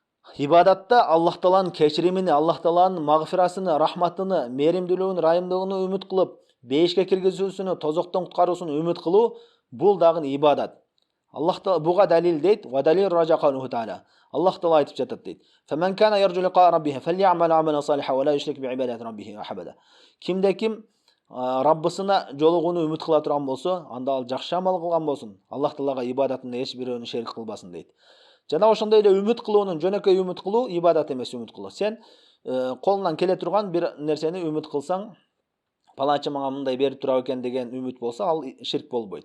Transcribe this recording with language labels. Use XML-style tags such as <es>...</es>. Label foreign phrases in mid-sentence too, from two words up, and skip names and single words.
<ky>Ибадатта Аллах Тааланын кечиримини, Аллах Тааланын магфирасыны, рахматыны, меримдүүлүгүн, райымдылыгын үмүт кылып, бейишке киргизүүсүнү, тозоктон куткаруусун үмүт кылуу бул дагы ибадат. Аллах Таала буга далил дейт,</ky> <ar>ودليل الرجاء قوله تعالى.</ar> <ky>Аллах Таала айтып жатат дейт.</ky> <ar>فمن كان يرجو لقاء ربه فليعمل عملا صالحا ولا يشرك بعبادة ربه أحدا.</ar> <ky>Кимде ким Раббысына жолугууну үмүт кыла турган болсо, анда ал жакшы амал кылган болсун. Аллах Таалага ибадатын эч бирөөнү шерик кылбасын дейт. Жана ошондой эле үмүт кылуунун жөнөкөй үмүт кылуу ибадат эмес үмүт кылуу. Сен колунан келе турган бир нерсени үмүт кылсаң, палачы мага мындай берип турат экен деген үмүт болсо, ал ширк болбойт.</ky>